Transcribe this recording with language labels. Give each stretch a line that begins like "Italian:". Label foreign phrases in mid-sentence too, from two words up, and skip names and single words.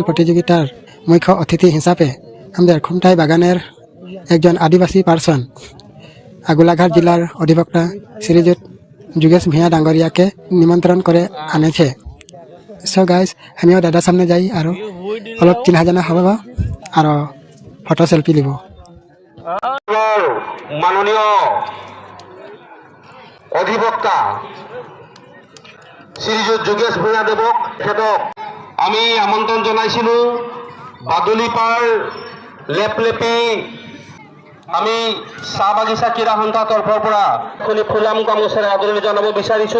Bangla: প্রতিযোগিতার মুখ্য অতিথি হিসাবে আমাদের খুমটাই বাগানের একজন আদিবাসী পার্সন গোলাঘাট জেলার অধিবক্তা শ্রীযুত যোগেশ ভূঁইয়া ডাঙরিয়াকে নিমন্ত্রণ করে আনেছে।
English: so guys,
Bangla: আমিও দাদার সামনে যাই আর অলপ চিনা জানা হব আর
English: photo selfie
Bangla: লিব।
Assamese: মাননীয় অধিবক্তা শ্রীযুত যোগেশ ভূঁইয়া দেৱক তেখেতক আমি আমন্ত্ৰণ জনাইছিলোঁ। বাদলিপাড় লেপলেপি আমি চাহ বাগিচা ক্ৰীড়া সন্থাৰ তৰফৰ পৰা আপুনি ফুলাম গামোচাৰে আদৰণি জনাব বিচাৰিছোঁ।